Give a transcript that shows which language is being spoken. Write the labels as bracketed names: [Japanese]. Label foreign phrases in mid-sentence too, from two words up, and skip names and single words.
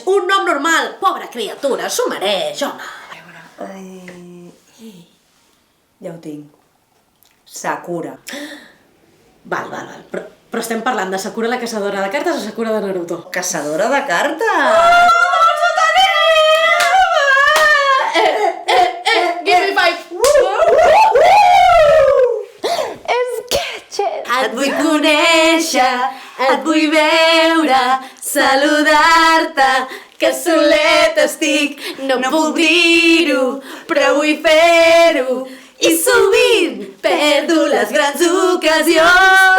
[Catalan] Un nom normal. Pobra criatura, s'ho mereix, home. Ja ho tinc. Sakura. Val. Però estem parlant de Sakura la caçadora de cartes o Sakura de Naruto? Caçadora de cartes! [English] Give me five! [Catalan] Et vull conèixer, et vull veure, saludar-te, que solet estic, no puc dir-ho, però vull fer-ho, i sovint perdo les grans ocasions.